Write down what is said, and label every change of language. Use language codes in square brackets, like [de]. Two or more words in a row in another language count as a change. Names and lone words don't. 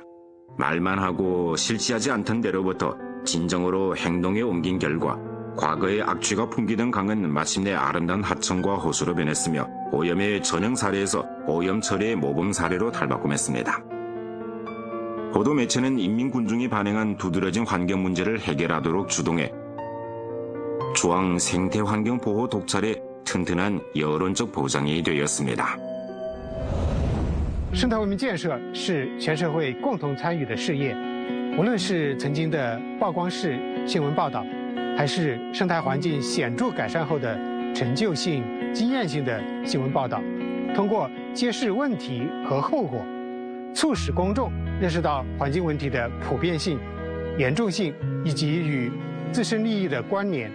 [ko] 말만 하고 실시하지 않던 데로부터 진정으로 행동에 옮긴 결과 과거의 악취가 풍기던 강은 마침내 아름다운 하천과 호수로 변했으며 오염의 전형 사례에서 오염 처리의 모범 사례로 탈바꿈했습니다. 보도 매체는 인민군중이 반영한 두드러진 환경 문제를 해결하도록 주동해 중앙 생태환경보호 독찰의 튼튼한 여론적 보장이 되었습니다. [zh] 生态文明建设是全社会共同参与的事业，无论是曾经的曝光式新闻报道，还是生态环境显著改善后的成就性、经验性的新闻报道，通过揭示问题和后果，促使公众认识到环境问题的普遍性、严重性以及与自身利益的关联。